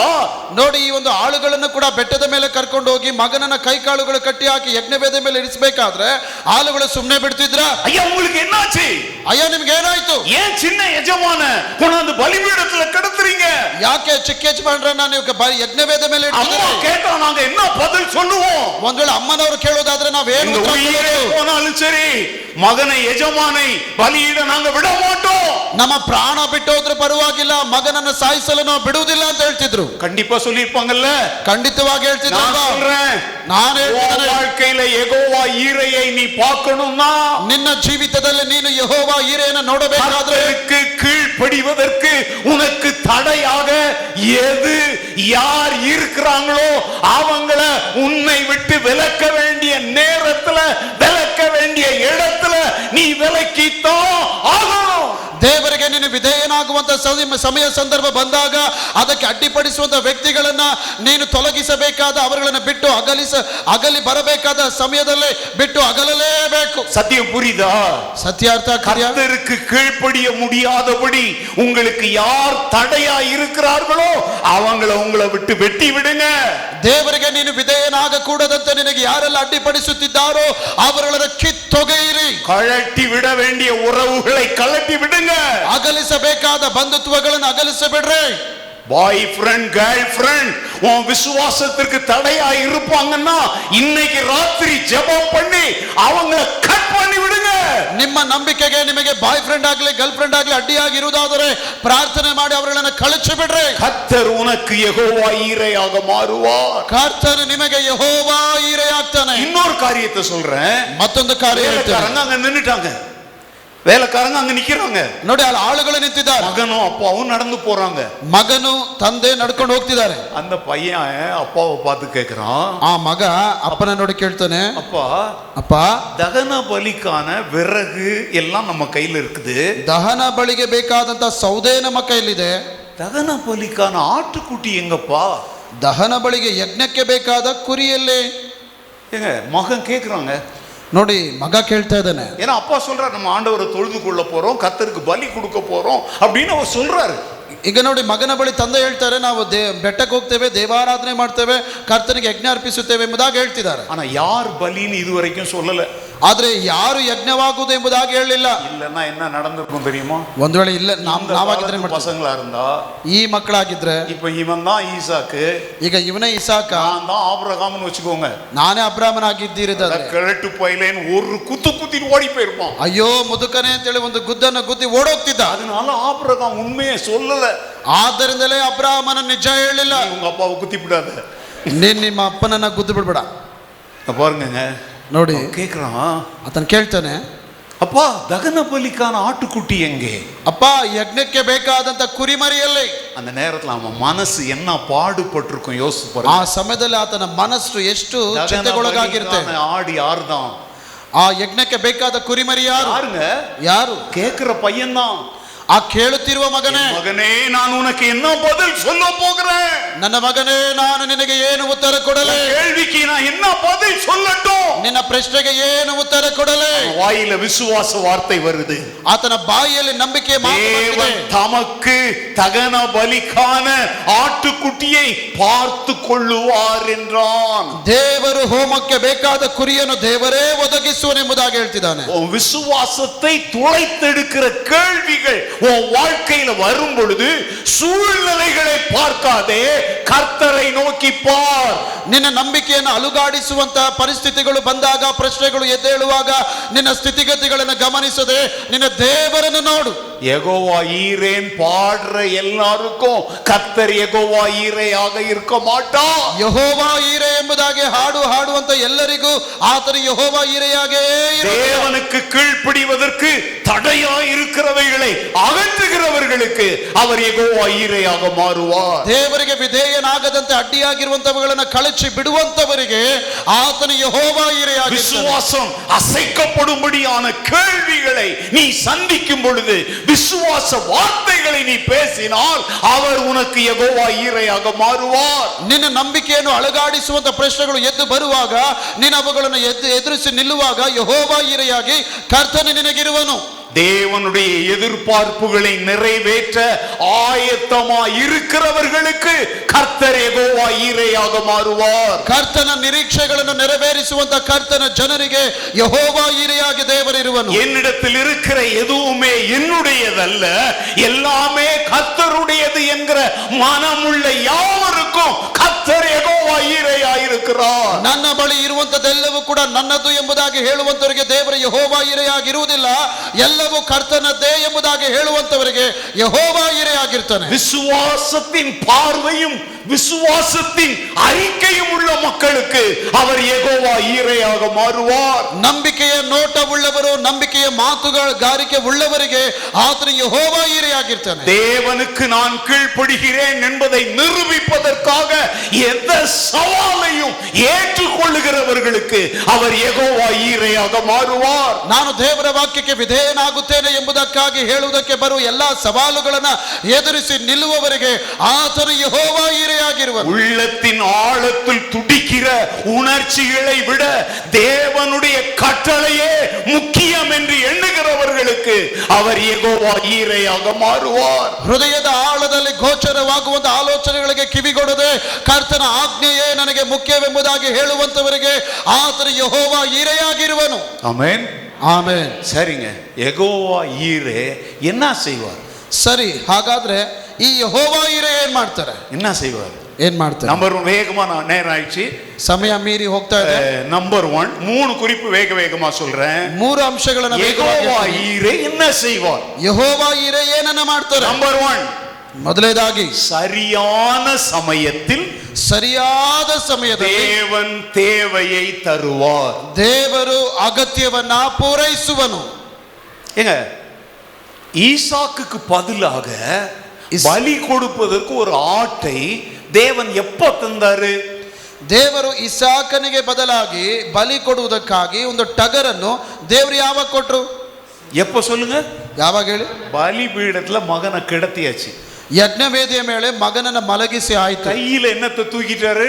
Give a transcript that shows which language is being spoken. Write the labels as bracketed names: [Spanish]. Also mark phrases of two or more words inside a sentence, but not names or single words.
[Kannada] ನೋಡಿ, ಈ ಒಂದು ಆಳುಗಳನ್ನು ಕೂಡ ಬೆಟ್ಟದ ಮೇಲೆ ಕರ್ಕೊಂಡು ಹೋಗಿ ಮಗನನ್ನ ಕೈಕಾಳುಗಳು ಕಟ್ಟಿ ಹಾಕಿ ಯಜ್ಞವೇದ ಮೇಲೆ ಇರಿಸಬೇಕಾದ್ರೆ ಆಳುಗಳು ಸುಮ್ಮನೆ ಬಿಡ್ತಿದ್ರ? [Tamil] ஐயா உங்களுக்கு என்னாச்சு? [Kannada] ಅಯ್ಯ ನಿಮ್ಗೆ ಏನಾಯ್ತು? [Tamil] ஏன் சின்ன ಯಜಮಾನ கொண்டாந்து பலிபீடத்துல கிடத்துறீங்க? [Kannada] ಯಾಕೆ ಚಿಕ್ಕ ಯಜಮಾನರನ್ನ ನೀವು ಯಜ್ಞವೇದ ಮೇಲೆ [Tamil] அம்மா கேட்டா நாங்க என்ன பதில் சொல்லுவோம்? [Kannada] ಒಂದ್ ವೇಳೆ ಅಮ್ಮನವರು ಕೇಳೋದಾದ್ರೆ ನಾವೇನು ಉತ್ತರ ಕೊಡೋದು? [Tamil] போனாலும் சரி மகனை ಯಜಮಾனை பலியிட நாங்க விட மாட்டோம். [Kannada] ನಮ್ಮ ಪ್ರಾಣ ಬಿಟ್ಟು ಹೋದ್ರೆ ಪರವಾಗಿಲ್ಲ, ಮಗನನ್ನ ಸಾಯಿಸಲು ನಾವು ಬಿಡುವುದಿಲ್ಲ ಅಂತ ಹೇಳ್ತಿದ್ರು. [Tamil] கண்டிப்பா சொல்லிருப்பாங்கல்ல? [Kannada] ಖಂಡಿತವಾಗಿ ಹೇಳ್ತಿದ್ರು. [Tamil] நான் சொல்றேன், [Kannada] ನಾನು ಹೇಳ್ತೇನೆ, [Tamil] வாழ்க்கையில யெகோவா ஈரையை நீ பார்க்கணும்னா [Kannada] ನಿನ್ನ ಜೀವಿತದಲ್ಲಿ ನೀನು ಯೆಹೋವಾ ಈರೆಯನ್ನು ನೋಡಬೇಕಾದ್ರೆ [Tamil] கீழ்ப்படிவதற்கு உனக்கு தடையாக எது யார் இருக்கிறாங்களோ அவங்கள உன்னை விட்டு விலக்க வேண்டிய நேரத்துல விலக்க வேண்டிய இடத்துல நீ விலக்கித்தான் ஆகணும். [Kannada] ದೇವರಿಗೆ ನೀನು ವಿಧೇಯನಾಗುವಂತ ಸಮಯ ಸಂದರ್ಭ ಬಂದಾಗ ಅದಕ್ಕೆ ಅಡ್ಡಿಪಡಿಸುವಂತ ವ್ಯಕ್ತಿಗಳನ್ನ ನೀನು ತೊಲಗಿಸಬೇಕಾದ, ಅವರುಗಳನ್ನು ಬಿಟ್ಟು ಅಗಲಿ ಬರಬೇಕಾದ ಸಮಯದಲ್ಲಿ ಬಿಟ್ಟು ಅಗಲಲೇಬೇಕು. [Tamil] சத்தியம் புரியுதா? [Kannada] ಸತ್ಯಾರ್ಥ. [Tamil] கர்த்தருக்கு கீழ்ப்படிய முடியாதபடி உங்களுக்கு யார் தடையா இருக்கிறார்களோ அவங்கள உங்களை விட்டு வெட்டி விடுங்க. [Kannada] ದೇವರಿಗೆ ನೀನು ವಿಧೇಯನಾಗ ಕೂಡದಂತೆ ನಿನಗೆ ಯಾರೆಲ್ಲ ಅಡ್ಡಿಪಡಿಸುತ್ತಿದ್ದಾರೋ ಅವರುಗಳನ್ನು ಕಿತ್ತೊಗೆಯಿರಿ. [Tamil] கழட்டி விட வேண்டிய உறவுகளை கழட்டி விடுங்க. [Kannada] ಅಗಲಿಸಬೇಕಾದ ಬಂಧುತ್ವಗಳನ್ನು ಅಗಲಿಸಬಿಡ್ರಿ. [English] boy friend girl friend [Tamil] உன் விசுவாசத்திற்கு தடையா இருப்பாங்கன்னா இன்னைக்கு ராத்திரி ஜெபம் பண்ணி அவங்க கட் பண்ணி விடுங்க. [Kannada] ನಿಮ್ಮ ನಂಬಿಕೆಗೆ ನಿಮಗೆ [English] boy friend [Kannada] ಆಗಲಿ [English] girl friend [Kannada] ಆಗಲಿ ಅಡ್ಡಿಯಾಗಿರುವುದಾದರೆ ಪ್ರಾರ್ಥನೆ ಮಾಡಿ ಅವರನ್ನು ಕಳಚಿ ಬಿಡ್ರಿ. [Tamil] கர்த்தர் உனக்கு யெகோவா ஈரையாக மாறுவார். [Kannada] ಕರ್ತನು ನಿಮಗೆ ಯೆಹೋವಾ ಈರೆ ಆಗ್ತಾನೆ. [Tamil] இன்னொரு காரியத்தை சொல்றேன். [Kannada] ಮತ್ತೊಂದು ಕಾರ್ಯ ಹೇಳ್ತೇನೆ. [Tamil] வேலைக்காரங்க அங்க நின்னுட்டாங்க, வேலைக்காரங்க அங்க நிக்கிறாங்க. [Kannada] ನೋಡಿ, ಅಲ್ಲಿ ಆಳುಗಳು ನಿಂತಿದ್ದಾರೆ. [Tamil] மகனும் அப்பாவும் நடந்து போறாங்க. [Kannada] ಮಗನು ತಂದೆ ನಡ್ಕೊಂಡು ಹೋಗ್ತಿದ್ದಾರೆ. [Tamil] அந்த பையன் அப்பாவை பார்த்து கேக்குறான். [Kannada] ಆ ಮಗ ಅಪ್ಪನ ನೋಡಿ ಕೇಳ್ತಾನೆ, [Tamil] அப்பா [Kannada] ಅಪ್ಪ, [Tamil] தகன பலிக்கான விறகு எல்லாம் நம்ம கையில இருக்குது, [Kannada] ದಹನ ಬಳಿಗೆ ಬೇಕಾದಂತ ಸೌದೆ ನಮ್ಮ ಕೈಲಿದೆ, [Tamil] தகன பலிக்கான ஆட்டுக்குட்டி எங்கப்பா? [Kannada] ದಹನ ಬಳಿಗೆ ಯಜ್ಞಕ್ಕೆ ಬೇಕಾದ ಕುರಿಯಲ್ಲಿ. [Tamil] ஏங்க மகன் கேக்குறாங்க. [Kannada] ನೋಡಿ, ಮಗ ಕೇಳ್ತಾ ಇದ್ದಾನೆ. [Tamil] ஏன்னா அப்பா சொல்றாரு, நம்ம ஆண்டவரை தொழுது கொள்ள போறோம், கர்த்தருக்கு பலி கொடுக்க போறோம் அப்படின்னு அவர் சொல்றாரு. [Kannada] ಈಗ ನೋಡಿ, ಮಗನ ಬಳಿ ತಂದೆ ಹೇಳ್ತಾರೆ, ನಾವು ಬೆಟ್ಟಕ್ಕೆ ಹೋಗ್ತೇವೆ, ದೇವಾರಾಧನೆ ಮಾಡ್ತೇವೆ, ಕರ್ತನಿಗೆ ಯಜ್ಞ ಅರ್ಪಿಸುತ್ತೇವೆ ಎಂಬುದಾಗಿ ಹೇಳ್ತಿದ್ದಾರೆ. [Tamil] ஆனா யார் பலின்னு இதுவரைக்கும் சொல்லல. [Kannada] ಆದ್ರೆ ಯಾರು ಯಜ್ಞವಾಗುವುದು ಎಂಬುದಾಗಿ ಹೇಳಲಿಲ್ಲ. [Tamil] இல்லன்னா என்ன நடந்திருக்கும் தெரியுமா? [Kannada] ಒಂದ್ ವೇಳೆ ಇಲ್ಲ ನಾವಾಗಿದ್ರೆ [Tamil] பசங்களா இருந்தா, [Kannada] ಈ ಮಕ್ಕಳಾಗಿದ್ರೆ, [Tamil] இப்ப இவன் தான் ஈசாக்கு, [Kannada] ಈಗ ಇವನೇ ಇಸಾಕ, [Tamil] நான் தான் ஆபிரகாம்னு வச்சுக்கோங்க, [Kannada] ನಾನೇ ಅಬ್ರಾಮನಾಗಿದ್ದೀರಿದ್ದಾರೆ, [Tamil] கிழட்டு பயிலேன்னு ஒரு குத்து குத்திட்டு ஓடி போயிருப்பான். [Kannada] ಅಯ್ಯೋ ಮುದುಕನೇ ಅಂತೇಳಿ ಒಂದು ಗುದ್ದನ್ನು ಗುದ್ದಿ ಓಡೋಗ್ತಿದ್ದ. [Tamil] அதனால ஆபிரகாம் உண்மையை சொல்லல. [Kannada] ಆದ್ದರಿಂದಲೇ ಅಬ್ರಾಮನ ನಿಜ ಹೇಳಿಲ್ಲ. [Tamil] உங்க அப்பாவை குத்தி விடாத, [Kannada] ನೀನ್ ನಿಮ್ಮ ಅಪ್ಪನನ್ನ ಗುದ್ದು ಬಿಡ್ಬೇಡ. [Tamil] பாருங்க, [Kannada] ನೋಡಿ [Tamil] கேக்குறான், [Kannada] ಆತನ ಕೇಳ್ತಾನೆ, [Tamil] அப்பா தகன பலிக்கான ஆட்டுக்குட்டி எங்கே? [Kannada] ಅಪ್ಪ, ಯಜ್ಞಕ್ಕೆ ಬೇಕಾದಂತ ಕುರಿಮರಿಯಲ್ಲಿ. [Tamil] அந்த நேரத்துல அவன் மனசு என்ன பாடுபட்டிருக்கும் யோசிச்சு [Kannada] ಆ [Tamil] பாருங்க. [Kannada] ಸಮಯದಲ್ಲಿ ಆತನ ಮನಸ್ಸು ಎಷ್ಟು ಚಿಂತೆಗೊಳಗಾಗಿರುತ್ತೆ. [Tamil] ஆடு யாருதான்? [Kannada] ಆ ಯಜ್ಞಕ್ಕೆ ಬೇಕಾದ ಕುರಿಮರಿ ಯಾರು? [Tamil] யாருங்க? [Kannada] ಯಾರು? [Tamil] கேக்குற பையன்தான். [Kannada] ಆ ಕೇಳುತ್ತಿರುವ ಮಗನೇ, [Tamil] மகனே நான் உனக்கு என்ன பதில் சொல்ல போகிறேன்? [Kannada] ನನ್ನ ಮಗನೇ, ನಾನು ನಿನಗೆ ಏನು ಉತ್ತರ ಕೊಡಲೆ? [Tamil] கேள்விக்கு நான் என்ன பதில் சொல்லட்டும்? [Kannada] ನಿನ್ನ ಪ್ರಶ್ನೆಗೆ ಏನು ಉತ್ತರ ಕೊಡಲೆ? [Tamil] வாயில விசுவாச வார்த்தை வருது. [Kannada] ಆತನ ಬಾಯಿಯಲ್ಲಿ ನಂಬಿಕೆ [Tamil] தேவன் தமக்கு தகன பலிக்கான ஆட்டுக்குட்டியை பார்த்து கொள்ளுவார் என்றான். [Kannada] ದೇವರು ಹೋಮಕ್ಕೆ ಬೇಕಾದ ಕುರಿಯನ್ನು ದೇವರೇ ಒದಗಿಸುವನೆಂಬುದಾಗಿ ಹೇಳ್ತಿದ್ದಾನೆ. [Tamil] விசுவாசத்தை துளைத்தெடுக்கிற கேள்விகள் உன் வாழ்க்கையில வரும் பொழுது சூழ்நிலைகளை பார்க்காதே, கர்த்தரை நோக்கி பார். [Kannada] ನಿನ್ನ ನಂಬಿಕೆಯನ್ನು ಅಲುಗಾಡಿಸುವಂತಹ ಪರಿಸ್ಥಿತಿಗಳು ಬಂದಾಗ, ಪ್ರಶ್ನೆಗಳು ಎದ್ದೇಳುವಾಗ ನಿನ್ನ ಸ್ಥಿತಿಗತಿಗಳನ್ನು ಗಮನಿಸದೆ ನಿನ್ನ ದೇವರನ್ನು ನೋಡು. [Tamil] யெகோவா ஈரேன் பாடுற எல்லாருக்கும் கர்த்தர் யெகோவா ஈரேயாக இருக்க மாட்டார். [Kannada] ಯೆಹೋವಾ ಈರೆ ಎಂಬುದಾಗಿ ಹಾಡುವಂತ ಎಲ್ಲರಿಗೂ ಆತನ ಯೆಹೋವಾ ಈರೆಯಾಗೇ ಇರುತ್ತಾನೆ. [Tamil] தேவனுக்கு கீழ்ப்படிவதற்கு தடையாய் இருக்கிறவைகளை அகற்றுகிறவர்களுக்கு அவர் யெகோவா ஈரையாக மாறுவார். [Kannada] ದೇವರಿಗೆ ವಿಧೇಯನಾಗದಂತೆ ಅಡ್ಡಿಯಾಗಿರುವಂತವುಗಳನ್ನು ಕಳಚಿ ಬಿಡುವಂತವರಿಗೆ ಆತನ ಯೆಹೋವಾ ಈರೆಯಾಗಿರುತ್ತಾನೆ. [Tamil] விசுவாசம் அசைக்கப்படும்படியான கேள்விகளை நீ சந்திக்கும் பொழுது, விசுவாச வார்த்தைகளை நீ பேசினால் அவர் உனக்கு யெகோவா ஈரையாக மாறுவார். [Kannada] ನಿನ್ನ ನಂಬಿಕೆಯನ್ನು ಅಲುಗಾಡಿಸುವಂತ ಪ್ರಶ್ನೆಗಳು ಎದ್ದು ಬರುವಾಗ, ನೀನು ಅವುಗಳನ್ನು ಎದುರಿಸಿ ನಿಲ್ಲುವಾಗ ಯೆಹೋವಾ ಈರೆಯಾಗಿ ಕರ್ತನು ನಿನಗಿರುವನು. [Tamil] தேவனுடைய எதிர்பார்ப்புகளை நிறைவேற்ற ஆயத்தமாய் இருக்கிறவர்களுக்கு கர்த்தர் யெகோவா ஈரையாக மாறுவார். [Kannada] ಕರ್ತನ ನಿರೀಕ್ಷೆಗಳನ್ನು ನೆರವೇರಿಸುವಂತ ಕರ್ತನ ಜನರಿಗೆ ಯೆಹೋವಾ ಈರೆಯಾಗಿ ದೇವರಿರುವನು. [Tamil] என்னிடத்தில் இருக்கிற எதுவுமே என்னுடையதல்ல, எல்லாமே கர்த்தருடையது என்கிற மனமுள்ள யாவருக்கும் கர்த்தர் யெகோவா ஈரையாய் இருக்கிறார். [Kannada] ನನ್ನ ಬಳಿ ಇರುವಂತದೆಲ್ಲವೂ ಕೂಡ ನನ್ನದು ಎಂಬುದಾಗಿ ಹೇಳುವಂತವರಿಗೆ ದೇವರ ಯೆಹೋವಾ ಈರೆಯಾಗಿ ಇರುವುದಿಲ್ಲ. ಎಲ್ಲವೂ ಕರ್ತನದ್ದೇ ಎಂಬುದಾಗಿ ಹೇಳುವಂತವರಿಗೆ ಯೆಹೋವಾ ಈರೆಯಾಗಿರ್ತಾನೆ. [Tamil] விசுவாசத்தின் பார்வையும் விசுவாசத்தின் அறிக்கையும் உள்ள மக்களுக்கு அவர் யெகோவா ஈரையாக மாறுவார். [Kannada] ನಂಬಿಕೆಯ ನೋಟವುಳ್ಳವರು, ನಂಬಿಕೆಯ ಮಾತುಗಾರಿಕೆ ಉಳ್ಳವರಿಗೆ ಆತನ ಯೆಹೋವಾ ಈರೆಯಾಗಿರ್ತಾನೆ. [Tamil] தேவனுக்கு நான் கீழ்ப்படுகிறேன் என்பதை நிரூபிப்பதற்காக எந்த சவாலையும் ஏற்றுக்கொள்ளுகிறவர்களுக்கு அவர் யெகோவா ஈரையாக மாறுவார். [Kannada] ನಾನು ದೇವರ ವಾಕ್ಯಕ್ಕೆ ವಿಧೇಯನಾಗುತ್ತೇನೆ ಎಂಬುದಕ್ಕಾಗಿ ಹೇಳುವುದಕ್ಕೆ ಬರುವ ಎಲ್ಲಾ ಸವಾಲುಗಳನ್ನು ಎದುರಿಸಿ ನಿಲ್ಲುವವರಿಗೆ ಆತನ ಯೆಹೋವಾ ಈರೆಯಾಗಿರುವನು. [Tamil] உள்ளத்தின் ஆழத்தில் துடிக்கிற உணர்ச்சிகளை விட தேவனுடைய கட்டளையே முக்கியம் என்று எண்ணுகிறவர்களுக்கு அவர் யெகோவா ஈரையாக மாறுவார். [Kannada] ಹೃದಯದ ಆಳದಲ್ಲಿ ಗೋಚರವಾಗುವಂತ ಆಲೋಚನೆಗಳಿಗೆ ಕಿವಿಗೊಡದೆ ಕರ್ತನ ಆಜ್ಞೆಯೇ ನನಗೆ ಮುಖ್ಯವೆಂಬುದಾಗಿ ಹೇಳುವಂತವರಿಗೆ ಆತನ ಯೆಹೋವಾ ಈರೆಯಾಗಿರುವನು. [Tamil] ஆமென். [Kannada] ಆಮೆನ್. [Tamil] சரிங்க, யெகோவா ஈரே என்ன செய்வார்? [Kannada] ಸರಿ, ಹಾಗಾದ್ರೆ ಈ ಯೆಹೋವಾ ಈರೆ ಏನ್ ಮಾಡ್ತಾರೆ? [Tamil] என்ன செய்வார்? [Kannada] ಏನ್ ಮಾಡ್ತಾರೆ? [Tamil] நம்பர் 1 வேகமா நேரம் ஆயிடுச்சு, [Kannada] ಸಮಯ ಮೀರಿ ಹೋಗ್ತಾ ಇದೆ. [Tamil] நம்பர் 1 3 குறிப்பு வேகமா சொல்றேன். [Kannada] 3 ಅಂಶಗಳನ್ನು [Tamil] யெகோவா ஈரே என்ன செய்வார்? [Kannada] ಯೆಹೋವಾ ಈರೆ ಏನನ್ನ ಮಾಡ್ತಾರೆ? [Tamil] நம்பர் 1, [Kannada] ಮೊದಲನೇದಾಗಿ [Tamil] சரியான சமயத்தில் [Kannada] ಸರಿಯಾದ ಸಮಯದಲ್ಲಿ [Tamil] தேவன் தேவையை தருவார். [Kannada] ದೇವರು ಅಗತ್ಯವನ್ನ ಪೂರೈಸುವನು. [Tamil] ஏங்க, ஈசாக்குக்கு பதிலாக பலி கொடுப்பதற்கு ஒரு ஆட்டை தேவன் எப்ப தந்தாரு? [Kannada] ದೇವರು ಇಸಾಕನಿಗೆ ಬದಲಾಗಿ ಬಲಿ ಕೊಡುವುದಕ್ಕಾಗಿ ಒಂದು ಟಗರನ್ನು ದೇವರು ಯಾವಾಗ ಕೊಟ್ರು? [Tamil] எப்ப சொல்லுங்க? [Kannada] ಯಾವಾಗ ಹೇಳಿ? [Tamil] பலி பீடத்துல மகனை கிடத்தியாச்சு. [Kannada] ಯಜ್ಞವೇದಿಯ ಮೇಲೆ ಮಗನನ್ನ ಮಲಗಿಸಿ ಆಯ್ತು. [Tamil] கையில என்னத்தை தூக்கிட்டாரு?